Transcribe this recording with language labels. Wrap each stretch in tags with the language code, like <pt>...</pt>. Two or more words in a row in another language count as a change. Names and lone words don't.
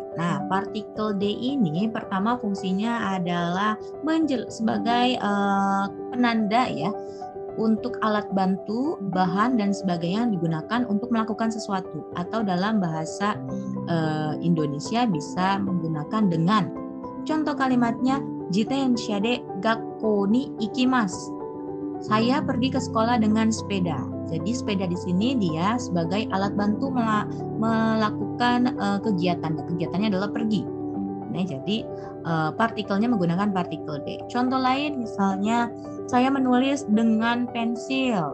<id>Nah, partikel D ini pertama fungsinya adalah sebagai penanda ya untuk alat bantu, bahan dan sebagainya yang digunakan untuk melakukan sesuatu atau dalam bahasa Indonesia bisa menggunakan dengan. Contoh kalimatnya</id> <ja>自転車で学校に行きます.</ja> <id>Saya pergi ke sekolah dengan sepeda. Jadi sepeda di sini dia sebagai alat bantu melakukan kegiatan. Kegiatannya adalah pergi. Nah, jadi partikelnya menggunakan partikel D. Contoh lain misalnya saya menulis dengan pensil.</id>